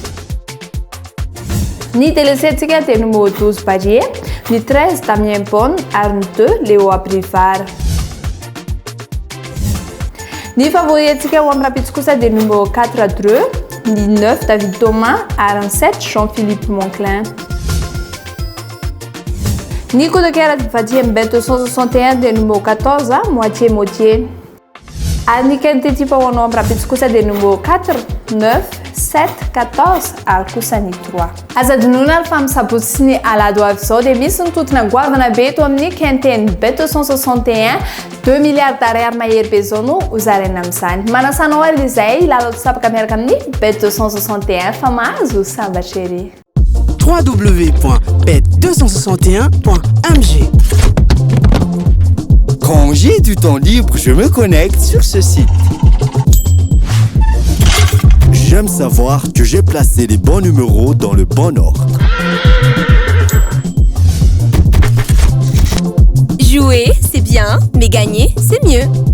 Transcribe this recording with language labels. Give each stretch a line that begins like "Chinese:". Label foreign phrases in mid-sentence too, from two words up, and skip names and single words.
Malagasy: Ny délaissé tsika dia numéro 12 Barrier, ny 13 Damien Bonne ary ny 2 Léo Abrivard. Ny favori atsika ho amin'ny rapitso kosa dia numéro 4 Dreux, ny 9 David Thomas ary ny 7 Jean-Philippe Monclin. Ny
French: coup de cœur
Malagasy: vadia amin'ny Bet 261 dia numéro 14 moitié. Ary ny
French: qualité type
Malagasy: ho anao amin'ny rapitso kosa dia numéro 4 9 7 14 ary kosa ny 3. Azadinona ary fa misabotsy sy ny alado avy izao dia misy ny totona goavana be eto amin'ny quinteny Bet 261 2
French: milliards d'ariary
Malagasy: mahery be zao no hozaraina amin'izany. Manasanao ary izay lalao tsapaka miaraka amin'ny Bet 261 fa mahazo sambatra ery. www.bet261.mg.
French: Quand j'ai du temps libre, je me connecte sur ce site. J'aime savoir que j'ai placé les bons numéros dans le bon ordre. Jouer, c'est bien, mais gagner, c'est mieux.